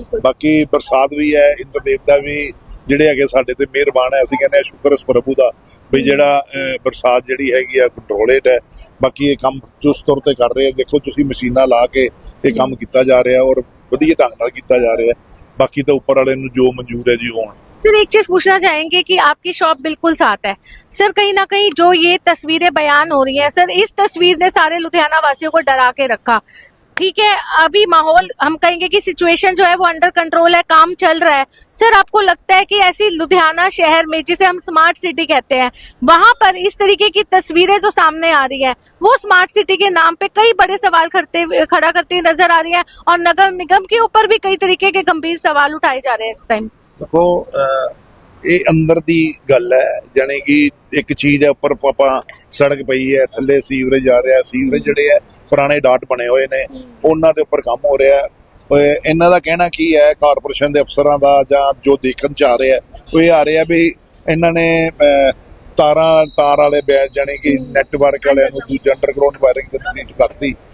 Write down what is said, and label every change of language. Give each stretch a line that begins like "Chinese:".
Punjabi: ਬਾਕੀ ਬਰਸਾਤ ਵੀ ਹੈ, ਇੰਦਰ ਦੇਵਤਾ ਵੀ ਜਿਹੜੇ ਹੈਗੇ ਸਾਡੇ ਤੇ ਮਿਹਰਬਾਨ ਹੈ। ਅਸੀਂ ਕਹਿੰਦੇ ਹਾਂ ਸ਼ੁਕਰ ਇਸ ਪ੍ਰਭੂ ਦਾ ਵੀ ਜਿਹੜਾ ਬਰਸਾਤ ਜਿਹੜੀ ਹੈਗੀ ਆ ਕੰਟਰੋਲੇਟ ਹੈ। ਬਾਕੀ ਇਹ ਕੰਮ ਚੁਸਤ ਤੌਰ ਤੇ ਕਰ ਰਹੇ ਆ। ਦੇਖੋ ਤੁਸੀਂ ਮਸ਼ੀਨਾਂ ਲਾ ਕੇ ਇਹ ਕੰਮ ਕੀਤਾ ਜਾ ਰਿਹਾ ਔਰ ਵਧੀਆ ढंग ਨਾਲ ਕੀਤਾ ਜਾ ਰਿਹਾ।
Hindi: बाकी तो ऊपर वाले जो मंजूर है जी हों। सर एक चीज पूछना चाहेंगे कि आपकी शॉप बिल्कुल साथ है सर, कहीं ना कहीं जो ये तस्वीरें बयान हो रही हैं सर, इस तस्वीर ने सारे लुधियाना वासियों को डरा के रखा। ठीक है, अभी माहौल हम कहेंगे कि सिचुएशन जो है वो अंडर कंट्रोल है, काम चल रहा है। सर आपको लगता है कि ऐसी लुधियाना शहर में जिसे हम स्मार्ट सिटी कहते हैं, वहां पर इस तरीके की तस्वीरें जो सामने आ रही है वो स्मार्ट सिटी के नाम पे कई बड़े सवाल खड़ा करती नजर आ रही है और नगर निगम के ऊपर भी कई तरीके के गंभीर सवाल उठाए जा रहे हैं इस टाइम?
Punjabi: देखो ਇਹ ਅੰਦਰ ਦੀ ਗੱਲ ਹੈ, ਜਾਣੀ ਕਿ ਇੱਕ ਚੀਜ਼ ਹੈ ਉੱਪਰ ਆਪਾਂ ਸੜਕ ਪਈ ਹੈ, ਥੱਲੇ ਸੀਵਰੇਜ ਆ ਰਿਹਾ। ਸੀਵਰੇਜ ਜਿਹੜੇ ਹੈ ਪੁਰਾਣੇ ਡਾਟ ਬਣੇ ਹੋਏ ਨੇ, ਉਹਨਾਂ ਦੇ ਉੱਪਰ ਕੰਮ ਹੋ ਰਿਹਾ। ਇਹਨਾਂ ਦਾ ਕਹਿਣਾ ਕੀ ਹੈ ਕਾਰਪੋਰੇਸ਼ਨ ਦੇ ਅਫਸਰਾਂ ਦਾ ਜਾਂ ਜੋ ਦੇਖਣ ਚ ਆ ਰਿਹਾ ਉਹ ਇਹ ਆ ਰਿਹਾ ਵੀ ਇਹਨਾਂ ਨੇ ਤਾਰ ਵਾਲੇ ਬੈਚ ਜਾਣੀ ਕਿ ਨੈਟਵਰਕ ਵਾਲਿਆਂ ਨੂੰ ਦੂਜਾ ਅੰਡਰਗਰਾਉਂਡ ਵਾਇਰਿੰਗ ਤੇ ਟ੍ਰੀਟ ਕਰਤੀ।